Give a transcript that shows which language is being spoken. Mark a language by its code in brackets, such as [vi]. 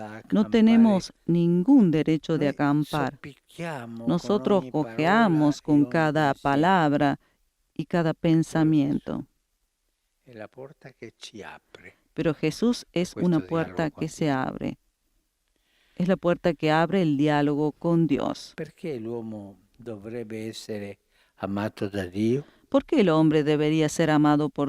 [es] No tenemos ningún derecho de acampar. Nosotros cojeamos con cada palabra y cada pensamiento. [it] È la porta che ci apre. [es] Pero Jesús es una puerta que se abre. Es la puerta que abre el diálogo con Dios. [it] Perché l'uomo dovrebbe essere amato da Dio? [es] ¿Por qué el hombre debería ser amado por